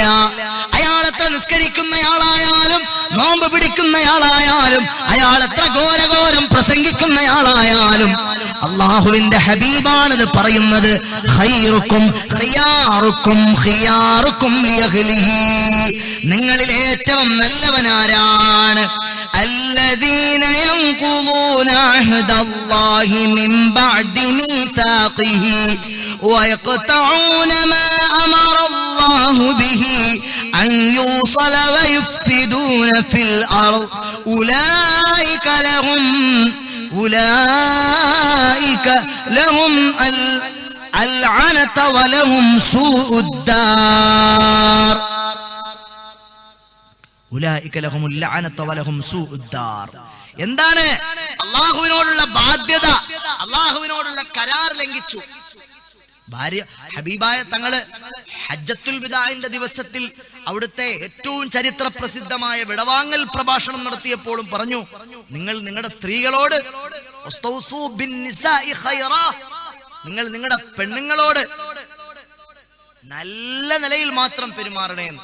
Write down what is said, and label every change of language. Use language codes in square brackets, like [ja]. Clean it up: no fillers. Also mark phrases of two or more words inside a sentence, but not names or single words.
[ml] അയാളെത്ര നിസ്കരിക്കുന്നയാളായാലും നോമ്പ് പിടിക്കുന്നയാളായാലും അയാളെത്ര ഘോരഘോരം പ്രസംഗിക്കുന്നയാളായാലും അള്ളാഹുവിന്റെ ഹബീബാണിത് പറയുന്നത്. [ar] خياركم لأهله. [ml] നിങ്ങളിൽ ഏറ്റവും നല്ലവനാരാണ്? [ar] الذين ينقضون عهد الله من بعد ميثاقه ويقطعون ما أمر الله به أن يوصل ويفسدون في الأرض أولئك لهم العنة ولهم سوء الدار. [ml] എന്താണ്? അള്ളാഹുവിനോടുള്ള ബാധ്യത, അള്ളാഹുവിനോടുള്ള കരാർ ലംഘിച്ചു. ഭാര്യ ഹബീബായ തങ്ങള് ഹജ്ജത്തുൽ വിദാഇന്റെ ദിവസത്തിൽ അവിടുത്തെ ഏറ്റവും ചരിത്ര പ്രസിദ്ധമായ വിടവാങ്ങൽ പ്രഭാഷണം നടത്തിയപ്പോഴും പറഞ്ഞു, നിങ്ങൾ നിങ്ങളുടെ സ്ത്രീകളോട് നിങ്ങൾ നിങ്ങളുടെ പെണ്ണുങ്ങളോട് നല്ല നിലയിൽ മാത്രം പെരുമാറണേന്ന്.